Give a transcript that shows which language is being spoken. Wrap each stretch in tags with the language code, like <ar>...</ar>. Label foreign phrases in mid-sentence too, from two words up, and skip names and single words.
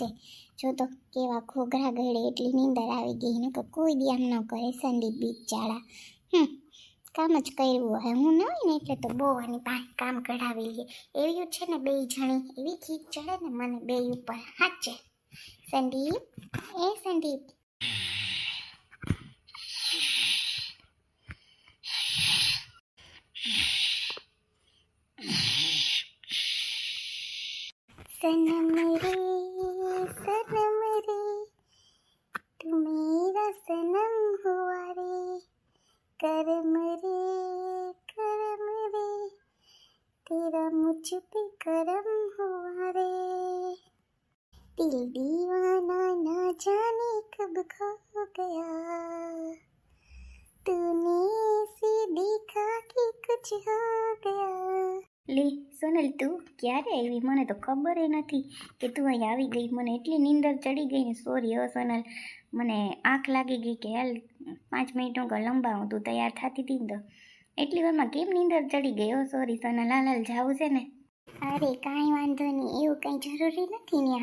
<gu>જો તો કેવા ઘોઘરા ગળે એટલી નીંદર આવી ગઈ ને કે કોઈ દી આમ ન કરે સંદીપ બિચારા. કામ જ કર્યું હોય, હું ન હોય ને એટલે તો બહુ આની પાસે કામ કઢાવી લે એવી છે ને બે જણી. એવી ખીચ ચડે ને મને બે ઉપર હાચે.</gu> <hi>સંદીપ એ સંદીપ सनम रे तू मेरा सनम हुआ रे, करम रे तेरा मुझ पे करम हुआ रे, दिल दीवाना ना जाने कब खो गया, तूने ऐसे देखा कि कुछ हो गया.</hi> <gu>લે સોનલ તું ક્યારે આવી? મને તો ખબર નથી કે તું અહીં આવી ગઈ. મને એટલી નીંદર ચડી ગઈ ને, સોરી હો સોનલ, મને આંખ લાગી ગઈ કે હાલ 5 મિનિટ હું લંબાવું. તું તૈયાર થતી હતી ને તો એટલી વારમાં કેમ નીંદર ચડી ગઈ? હો સોરી સોનલ, હાલ જાવું છે ને? અરે કાંઈ વાંધો નહીં, એવું કંઈ જરૂરી નથી ને.</gu>